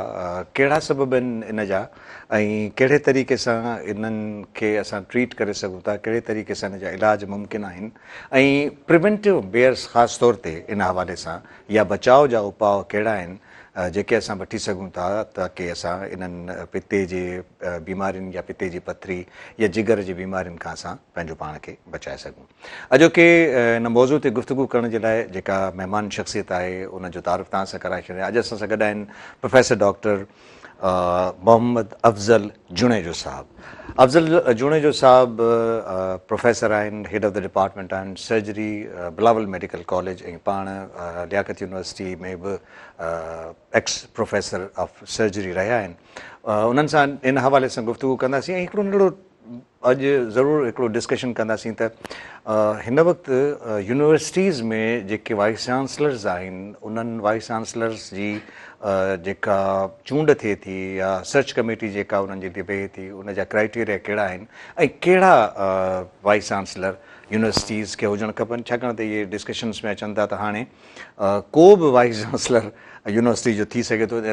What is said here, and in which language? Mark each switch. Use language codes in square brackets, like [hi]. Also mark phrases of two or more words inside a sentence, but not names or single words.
[sd] कहिड़ा सबब आहिनि इन जा ऐं कहिड़े तरीक़े सां इन्हनि खे असां ट्रीट करे सघूं था, कहिड़े तरीक़े सां इन जा इलाज मुमकिन आहिनि ऐं [en] preventive measures [sd] ख़ासि तौर ते इन हवाले सां या बचाव जा उपाउ कहिड़ा आहिनि जेके असां वठी सघूं था ताकी असां इन्हनि पिते जे बीमारियुनि या पिते जी पथरी या जिगर जी बीमारियुनि खां असां पंहिंजो पाण खे बचाए सघूं। अॼोके इन मौज़ू ते गुफ़्तगू करण जे लाइ जेका महिमान शख़्सियत आहे उन जो तारीफ़ तव्हां सां कराए छॾिया। अॼु असां सां गॾु आहिनि प्रोफेसर डॉक्टर मोहम्मद अफ़ज़ल जुणेजो साहब। अफ़ज़ल जुणेजो साहब प्रोफेसर आहिनि, [en] head of the department [sd] आहिनि सर्जरी बिलावल मेडिकल कॉलेज ऐं पाण लियाकत यूनिवर्सिटी में बि [en] ex professor of surgery [sd] रहिया आहिनि। उन्हनि सां इन हवाले सां गुफ़्तगू कंदासीं ऐं हिकिड़ो नंढिड़ो अॼु ज़रूरु हिकिड़ो डिस्कशन कंदासीं त हिन वक़्तु यूनिवर्सिटीज़ में जेके [en] vice chancellors [sd] आहिनि उन्हनि [en] vice chancellors [sd] जी जेका चूंड थिए थी या [en] search committee [sd] जेका उन्हनि जी थिए थी उन जा क्राइटेरिया कहिड़ा आहिनि ऐं कहिड़ा [en] vice chancellor universities [sd] खे हुजणु खपनि, छाकाणि त इहे डिस्कशन्स में अचनि था त हाणे को बि [en] vice chancellor university [sd] जो थी सघे थो।